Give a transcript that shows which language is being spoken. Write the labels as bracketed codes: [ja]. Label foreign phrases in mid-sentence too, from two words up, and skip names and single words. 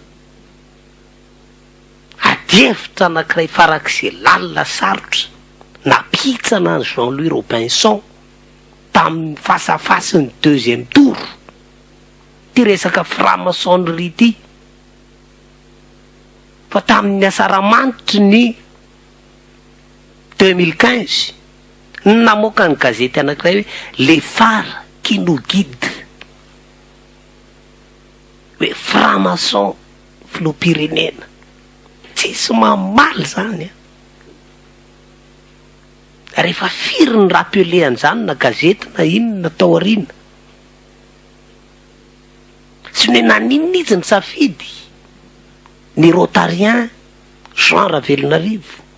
[mg] adievitra anankiray farak'izay lalina sarotra napitsana ny Jean-Louis Robinson tamin'ny fasafasy ny 2e tour ty resaka franc-maçonnerie ty fa tamin'ny asaramanitry ny 2015 namoaka ny gazety anankiray hoe les phares qui nous guident hoe franc-maçon filoham-pirenena. Tsisy mamaly zany a. Rehefa firy ny rappeléany zany na gazety na inona tao aoriana. Tsy hoe naninona izy ny safidy ny Rotarien Jean Ravelonarivo.